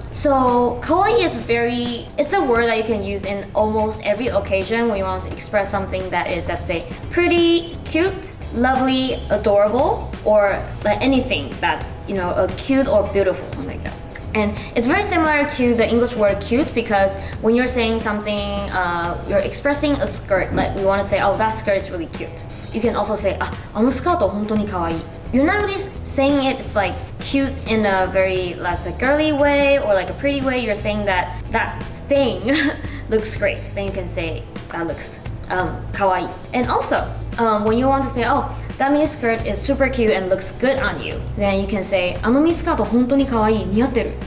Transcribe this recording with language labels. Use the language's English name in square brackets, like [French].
[English] So kawaii it's a word that you can use in almost every occasion when you want to express something that is, let's say, pretty, cute, lovely, adorable, or like anything that's, a cute or beautiful, something like that. And it's very similar to the English word cute, because when you're saying something, you're expressing a skirt, like we want to say, oh, that skirt is really cute. You can also say, [Japanese] あのスカート本当に可愛い. [English] You're not really saying it's like cute in a very, let's say, girly way or like a pretty way. You're saying that thing looks great. Then you can say that looks kawaii. And also, when you want to say, oh, that mini skirt is super cute and looks good on you, then you can say, [Japanese] あのミニスカート本当に可愛い、似合ってる.